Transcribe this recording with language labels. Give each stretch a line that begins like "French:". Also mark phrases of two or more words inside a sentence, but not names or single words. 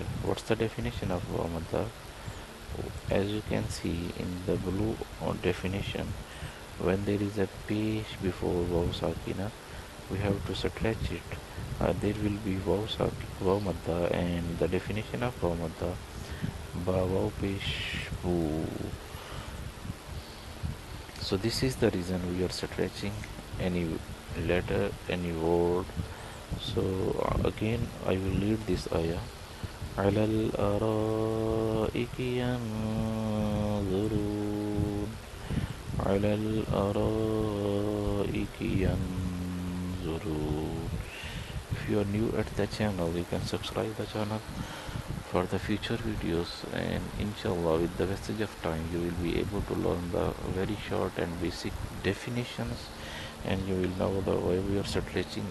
English: What's the definition of
Arabic: واو مدة?
English: As you can see in the blue definition, when there is a pesh before
Arabic: واو ساكنة,
English: we have to stretch it. There will be
Arabic: واو مدة,
English: and the definition of
Arabic: واو مدة,
English: ba waw pesh bu. So this is the reason we are stretching any letter, any word. So again I will read this ayah.
Arabic: على الأرائك ينظرون, على الأرائك ينظرون.
English: If you are new at the channel, you can subscribe the channel for the future videos, and inshallah with the passage of time you will be able to learn the very short and basic definitions, and you will know the why we are stretching